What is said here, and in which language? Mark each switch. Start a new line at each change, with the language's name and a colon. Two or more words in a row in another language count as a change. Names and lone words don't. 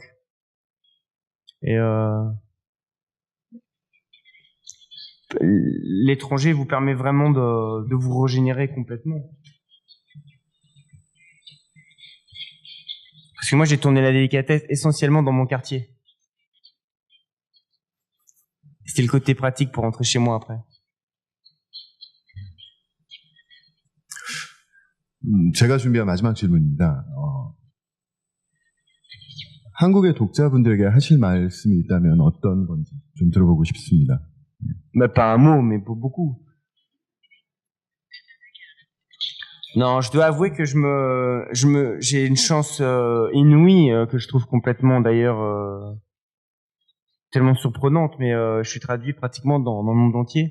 French: Et l'étranger vous permet vraiment de vous régénérer complètement. Parce que moi, j'ai tourné La Délicatesse essentiellement dans mon quartier. C'était le côté pratique pour rentrer chez moi après.
Korean: 제가 준비한 마지막 질문입니다. 한국의 독자분들에게 하실 말씀이 있다면 어떤 건지 좀 들어보고 싶습니다.
French: Mais pas un mot, mais beaucoup. Non, je dois avouer que j'ai une chance inouïe que je trouve complètement d'ailleurs tellement surprenante, mais je suis traduit pratiquement dans le monde entier.